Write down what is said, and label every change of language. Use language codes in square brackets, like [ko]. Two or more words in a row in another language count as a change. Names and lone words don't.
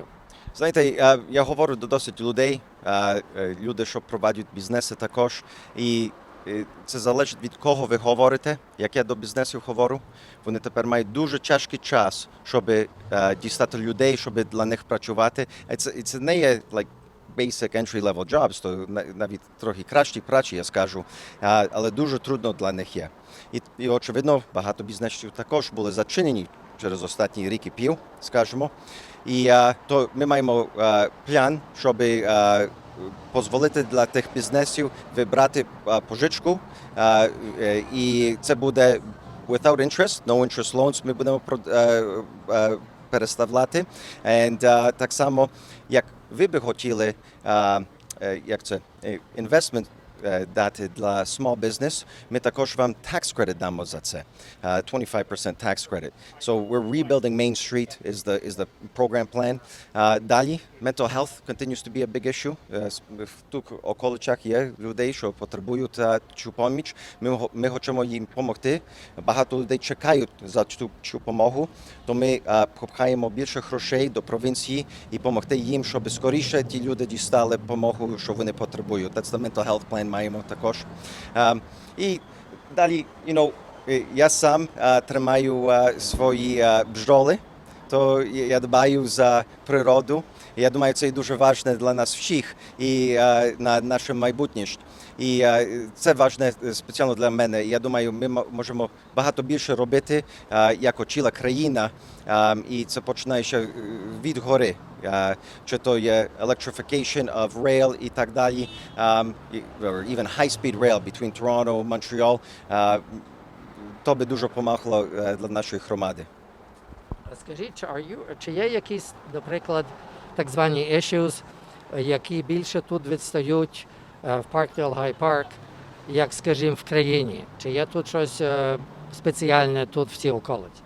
[uk] Знаєте, я говорю до досить людей, люди, що проводять бізнеси також, і це залежить від кого ви говорите, як я до бізнесів говорю. Вони тепер мають дуже тяжкий час, щоб дістати людей, щоб для них працювати. І це не є [en] basic entry-level jobs, [uk] то навіть трохи кращі праці, я скажу, але дуже трудно для них є. І очевидно, багато бізнесів також були зачинені через останній рік і пів, скажімо. І то ми маємо план, щоб дозволити для тих бізнесів вибрати пожичку. І це буде [en] without interest, no interest loans, [uk] ми будемо переставляти. And так само, як ви би хотіли, як це, investment дати для [en] small business, [uk] ми також вам [en] tax credit [uk] дамо за це, 25% [en] tax credit. So we're rebuilding Main Street is the program plan. [uk] Далі, [en] mental health continues to be a big issue. [uk] В тих околицях є людей, що потребують цю поміч. Ми хочемо їм допомогти. Багато людей чекають за цю допомогу, то ми пхаємо більше грошей до провінції і допомогти їм, щоб скоріше ті люди дістали допомогу, що вони потребують. [en] That's the mental health plan [uk] маємо також. І далі, я сам тримаю свої бджоли, то я дбаю за природу. Я думаю, це дуже важливо для нас всіх і на наше майбутнє. І це важливо спеціально для мене. Я думаю, ми можемо багато більше робити, як ціла країна, і це починає ще від гори. Чи то є [en] electrification of rail [uk] і так далі, [en] or even high-speed rail between Toronto and Montreal. [uk] То би дуже допомогло для нашої громади. Скажіть, чи є якісь, наприклад, так звані issues, які більше тут відстають в Parkdale High Park, як, скажімо, в країні? Чи є тут щось спеціальне тут в цій околиці?